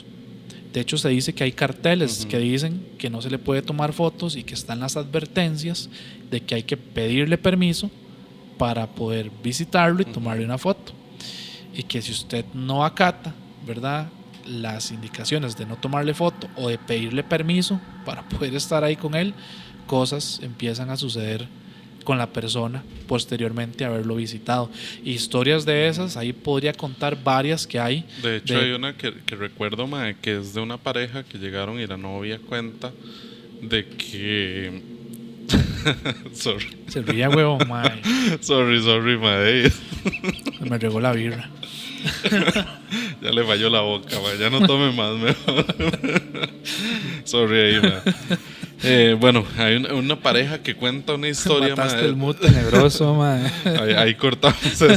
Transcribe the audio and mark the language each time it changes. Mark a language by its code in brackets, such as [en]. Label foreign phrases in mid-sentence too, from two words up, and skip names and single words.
[es] De hecho se dice que hay carteles que dicen que no se le puede tomar fotos y que están las advertencias de que hay que pedirle permiso para poder visitarlo y tomarle una foto, y que si usted no acata, ¿verdad?, las indicaciones de no tomarle foto o de pedirle permiso para poder estar ahí con él, cosas empiezan a suceder con la persona posteriormente a haberlo visitado. Historias de esas, ahí podría contar varias que hay. De hecho, hay una que recuerdo, mae, que es de una pareja que llegaron y la novia cuenta de que... sorry. Se ría, huevo, mae. Sorry, mae. Me regó la birra. Ya le falló la boca, mae. Ya no tome más, mejor. Sorry ahí, mae. Bueno, hay una pareja que cuenta una historia. Mataste el mood tenebroso, mae. Ahí cortamos eso.